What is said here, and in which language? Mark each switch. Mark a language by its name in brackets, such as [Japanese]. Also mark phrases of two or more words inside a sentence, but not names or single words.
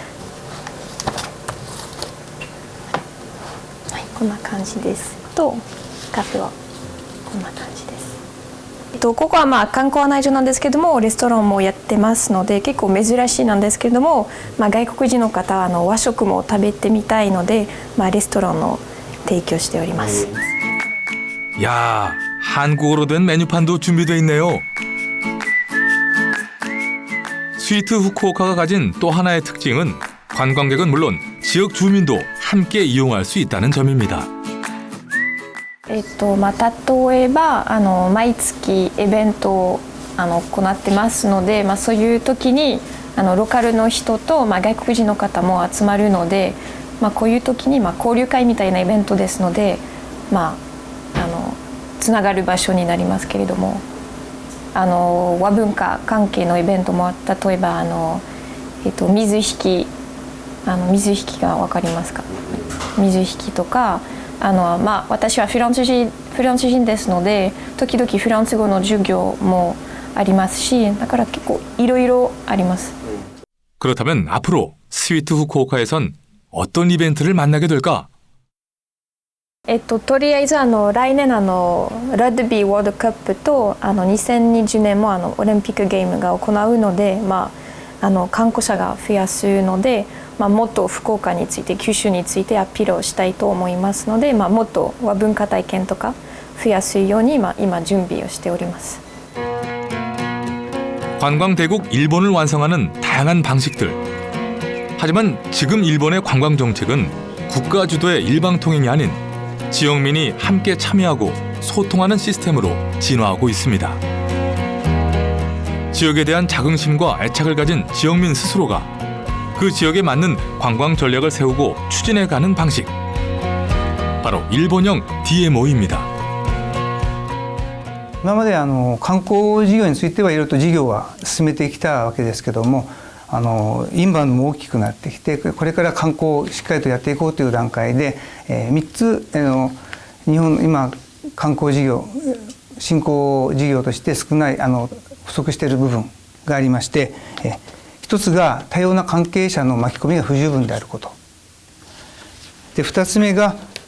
[Japanese] はい、こんな感じです。とカフェはこんな感じです。ここは観光案内所なんですけども、レストランもやってますので結構珍しいなんですけれども、外国人の方は和食も食べてみたいので、レストランを提供しております。 [Korean] 야, 한국어로 된 메뉴판도 준비되어 있네요. 스위트 후쿠오카가 가진 또 하나의 특징은 관광객은 물론 지역 주민도 함께 이용할 수 있다는 점입니다. [Japanese] 例えば毎月イベントを行ってますので、そういう時にローカルの人と、外国人の方も集まるので、こういう時に交流会みたいなイベントですので、つながる場所になりますけれども。和文化関係のイベントも例えば水引きが分かりますか？水引きとか私はフランス人ですので、時々フランス語の授業もありますし、だから結構いろいろあります。 [Korean] 그렇다면 앞으로 스위트 후쿠오카에선 어떤 이벤트를 만나게 될까? [Japanese] とりあえず来年ラグビーワールドカップと2020年もオリンピックゲームが行うので、観光者が増やすので、もっと福岡について九州についてアピールをしたいと思いますので、もっと和文化体験とか増やすように今準備をしております。 [Korean] 관광대국 일본을 완성하는 다양한 방식들. 하지만 지금 일본의 관광 정책은 국가 주도의 일방통행이 아닌 지역민이 함께 참여하고 소통하는 시스템으로 진화하고 있습니다. 지역에 대한 자긍심과 애착을 가진 지역민 스스로가 그 지역에 맞는 관광 전략을 세우고 추진해가는 방식. 바로 일본형 DMO입니다. [Japanese] 今まで観光事業についてはいろいろと事業は進めてきたわけですけども、インバウンドも大きくなってきて、これから観光をしっかりとやっていこうという段階で、3つ日本今観光事業振興事業として少ない不足している部分がありまして、一つが多様な関係者の巻き込みが不十分であることで、2つ目が